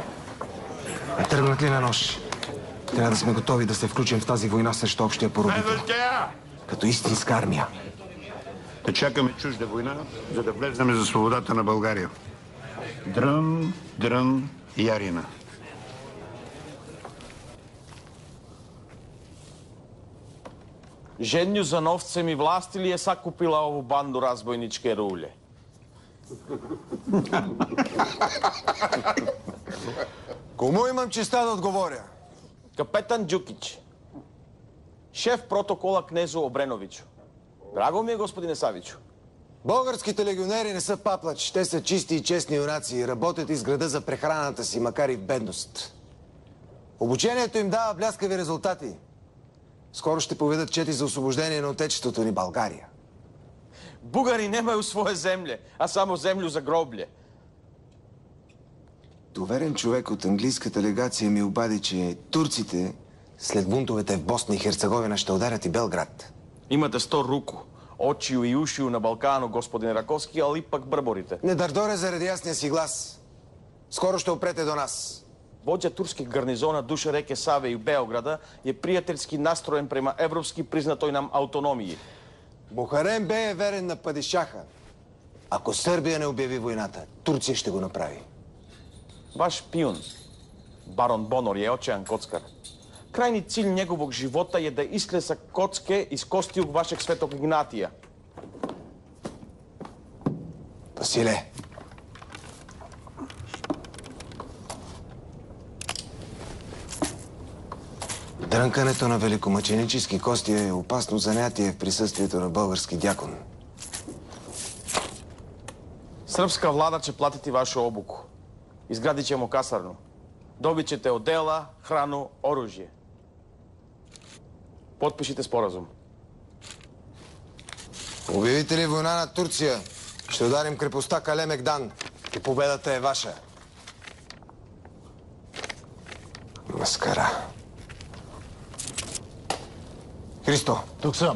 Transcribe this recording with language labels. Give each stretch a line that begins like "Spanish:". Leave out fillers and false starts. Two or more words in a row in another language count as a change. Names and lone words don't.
Bulgarian: А тръгнат ли на нож? Трябва да сме готови да се включим в тази война срещу общия поробител. Като истинска армия. Да чакаме чужда война, за да влезнем за свободата на България. Дрън, дрън, ярина.
Serbian: Žednju za novcem i vlasti li je sakupila ovu bandu razbojničke rulje?
Bulgarian: Кому имам честа да отговоря?
Serbian: Капетан Đukić, шеф протокола кнезу Обреновичу.
Bulgarian: Драго ми е, господине Савичу. Българските легионери не са паплач. Те са чисти и честни юнаци и работят из града за прехраната си, макар и в бедност. Обучението им дава бляскави резултати. Скоро ще поведат чети за освобождение на отечеството ни България.
Serbian: Бугари немaju svoje землje, а само землю за гроблje.
Bulgarian: Доверен човек от английската легация ми обади, че турците след бунтовете в Босна и Херцеговина ще ударят и Белград.
Serbian: Имате 100 руку, очiju и ушiju на Балкану, господин Раковски, ali ipak brborite.
Bulgarian: Не дърдоре заради ясния си глас. Скоро ще опрете до нас.
Serbian: Vođa turskih garnizona duše reke Save i Beograda je prijateljski nastrojen prema evropski priznatoj nam autonomiji.
Bulgarian: Мухарем бе е верен на падишаха. Ако Сърбия не обяви войната, Турция ще го направи.
Serbian: Vaš špijun, baron Bonor, je očajan kockar. Krajni cilj njegovog života je da isklesa kocke iz kostiju vašeg svetog Ignatija.
Bulgarian: Василе! Дрънкането на великомъченически кости е опасно занятие в присъствието на български дякон.
Serbian: Srpska vlada će platiti vašu obuku. Izgradit ćemo kasarnu. Dobit ćete odela, hranu, oružje. Potpišite sporazum.
Bulgarian: Обявите ли война на Турция, ще ударим крепостта Калемегдан и победата е ваша. Маскара. Христо! Тук съм.